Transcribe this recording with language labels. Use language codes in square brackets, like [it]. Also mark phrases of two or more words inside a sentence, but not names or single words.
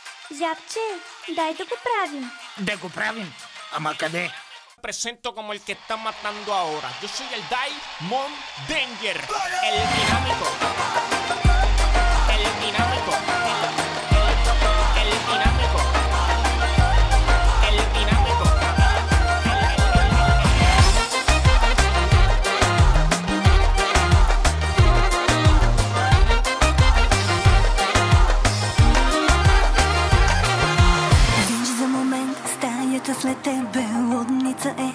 [bg] Зябче, дай да го правим. Да го правим? Ама къде? [es] Presento como el que está matando ahora. Yo soy el Diamond Danger, el dinámico. El dinámico. El dinámico. El dinámico. [bg] Виж за момент стаята след тебе лудница е.